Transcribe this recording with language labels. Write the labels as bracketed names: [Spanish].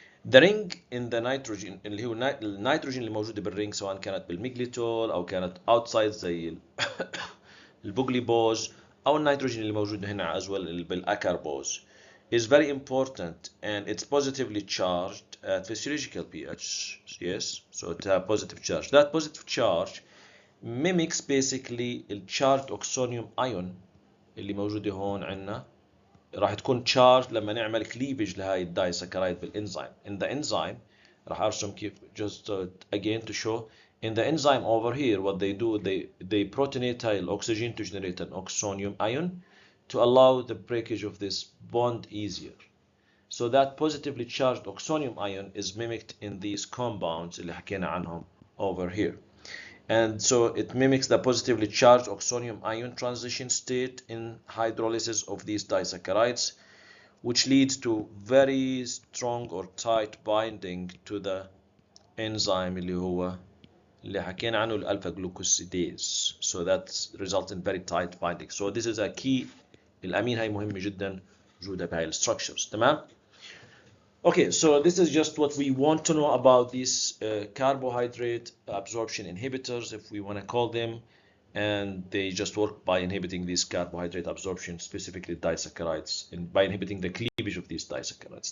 [English] The ring in the nitrogen [Arabic] اللي هو النيتروجين اللي موجودة بالرينج سواء كانت بالميglitol أو كانت outside زي البوغليبوز أو النيتروجين اللي موجود هنا as well بالأكاربوز [English] is very important, and it's positively charged at physiological pH. Yes, so it has positive charge. That positive charge mimics basically the charged oxonium ion [Arabic] اللي موجودة هون عنا. راح تكون charged لما نعمل cleavage لهاي الدايسكرايد بالانزيم. [English] In the enzyme [Arabic] راح ارسم كيف [English] just again to show. In the enzyme over here, what they do, they protonate oxygen to generate an oxonium ion to allow the breakage of this bond easier. So that positively charged oxonium ion is mimicked in these compounds [Arabic] اللي حكينا عنهم [English] over here. And so it mimics the positively charged oxonium ion transition state in hydrolysis of these disaccharides, which leads to very strong or tight binding to the enzyme [Arabic] اللي حكينا عنه الالفا [English] glucosidase. So that results in very tight binding. So this is a key. [Arabic] الامين هاي مهمة جدا وجودها بهاي structures. تمام. [English] Okay, so this is just what we want to know about these carbohydrate absorption inhibitors, if we want to call them, and they just work by inhibiting these carbohydrate absorption, specifically disaccharides, and by inhibiting the cleavage of these disaccharides.